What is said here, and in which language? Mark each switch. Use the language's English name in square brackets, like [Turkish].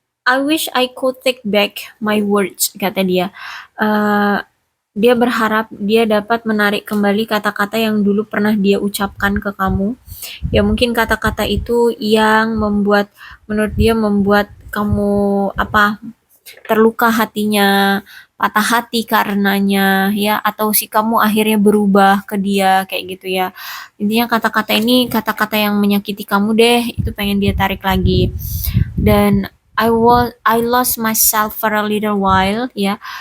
[English] I wish I could take back my words, [Indonesian] kata dia. Uh, dia berharap dia dapat menarik kembali kata-kata yang dulu pernah dia ucapkan ke kamu. Ya mungkin kata-kata itu yang menurut dia membuat kamu terluka hatinya, patah hati karenanya ya, atau si kamu akhirnya berubah ke dia kayak gitu ya. Intinya kata-kata ini kata-kata yang menyakiti kamu deh, itu pengen dia tarik lagi. [English] Dan I lost myself for a little while ya.